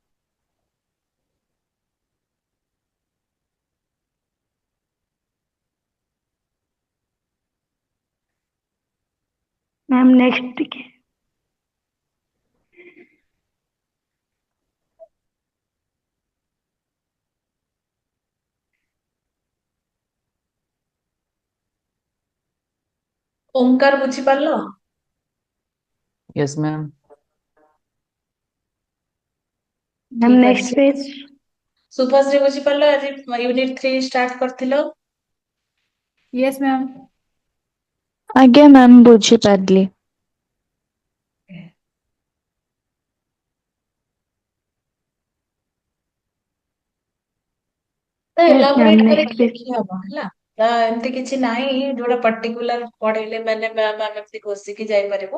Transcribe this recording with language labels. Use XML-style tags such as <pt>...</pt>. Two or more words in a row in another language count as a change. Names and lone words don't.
<or>ମ୍ୟାମ୍ ନେକ୍ସଟ ଟିକେ ଓଙ୍କାର ବୁଝିପାରିଲ?</or> <en>yes ma'am.</en> <or>ମ୍ୟାମ୍ ଠିକ ଅଛି।</or> <en>next page</en> <or>ଶୁଭଶ୍ରୀ ବୁଝିପାରିଲ? ଆଜି ୟୁନିଟ 3 ଷ୍ଟାର୍ଟ କରିଥିଲ?</or> <en>yes ma'am.</en> <or>ଆଜ୍ଞା ମ୍ୟାମ୍ ବୁଝିପାରିଲି। ତ</or> <en>yes ma'am</en> <or>ଏଲାବୋରେଟ ନେକ୍ସଟ କରିକି ପେଜ ଲେଖି ହବ ହେଲା। ତ ଏମିତି କିଛି ନାହିଁ ଯୋଉଟା ପର୍ଟିକୁଲାର ପଢେଇଲେ ମାନେ ମ୍ୟାମ ଆମେ ଏମିତି ଘୋଷିକି ଯାଇପାରିବୁ।</or>